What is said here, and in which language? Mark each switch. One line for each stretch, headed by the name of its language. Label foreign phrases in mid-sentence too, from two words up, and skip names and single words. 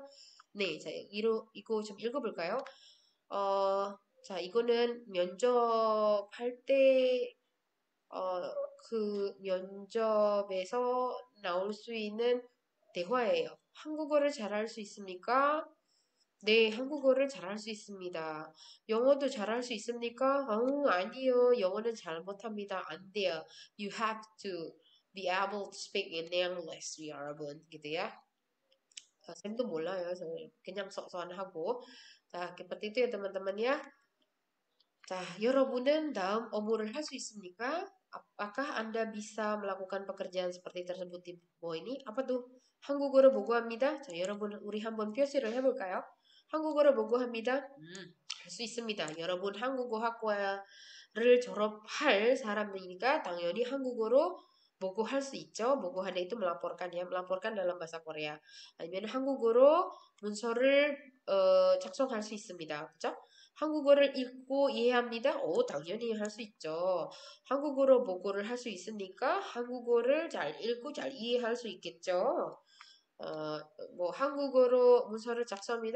Korean: 네, 자, 이거 좀 읽어볼까요? 자, 이거는 면접할 때, 그 면접에서 나올 수 있는 대화예요. 한국어를 잘할 수 있습니까? 네, 한국어를 잘할 수 있습니다. 영어도 잘할 수 있습니까? 아니요. 영어는 잘 못합니다. 안 돼요.
English: You have to be able to speak in English,
Korean: 여러분.
Indonesian: gitu ya.
Korean: 쌤도 몰라요. 저 그냥 썩소한 하고. 자,
Indonesian: seperti itu ya teman-teman ya.
Korean: 자, 여러분은 다음 업무를 할 수 있습니까?
Indonesian: apakah Anda bisa melakukan pekerjaan seperti tersebut di bawah ini? Apa tuh?
Korean: 한국어를 보고 합니다. 자, 여러분 우리 한번 표시를 해볼까요? 한국어를 보고 합니다. 할 수 있습니다. 여러분 한국어 학과를 졸업할 사람이니까 당연히 한국어로 보고 할 수 있죠.
Indonesian: 보고하는 itu melaporkan ya, melaporkan dalam bahasa Korea.
Korean: 아니면 한국어로 문서를 작성할 수 있습니다. 그죠? 한국어를 읽고 이해합니다. 당연히 할 수 있죠. 한국어로 보고를 할 수 있으니까 한국어를 잘 읽고 잘 이해할 수 있겠죠. 뭐 한국어로 문서를 작성합니다.